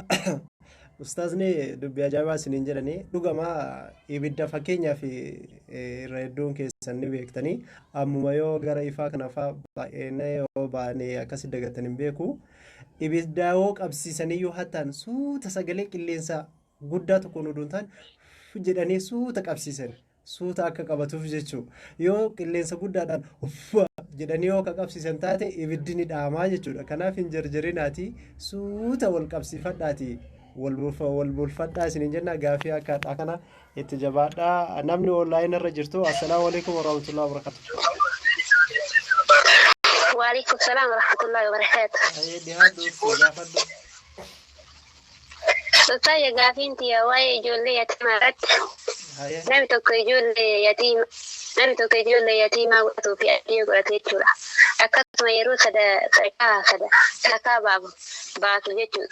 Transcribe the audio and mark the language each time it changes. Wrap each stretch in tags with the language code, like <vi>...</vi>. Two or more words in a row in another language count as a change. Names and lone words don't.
<om>Ustaazni dubbii ajaa'ibaa isiniin jedhanii dhugamaa ibidda fakkeenyaaf irra hedduun keessan ni beektanii ammuma yoo gara ifaa kana fa'aa baay'ee yoo baanee akkasi dagatan hin beeku ibidda yoo qabsiisanii yoo hattaan suuta sagalee qilleensa guddaa tokko nu dhuuntaan jedhanii suuta qabsiisan suuta akka qabatuuf jechuudha yoo qilleensa guddaadhaan jedhanii yoo qabsiisan taate ibiddi ni dhaamaa jechuudha. Kanaaf hin jarjarinaati suuta wal qabsiifadhaati. Walbulfadhaa isiniin jenna gaafii akka kana itti jabaadhaa namni online irra jirtu.</om> <ar>السلام عليكم ورحمة الله وبركاته. وعليكم السلام ورحمة الله وبركاته.</ar> <om>Gaafadhu. Sotaya gaafiin tiya waa'ee ijoollee yatiimaarratti namni tokko ijoollee yatiimaa godhatuu fi adii godhate jechuudha. Akkasuma yeroo sakaa baatu jechuudha.</om>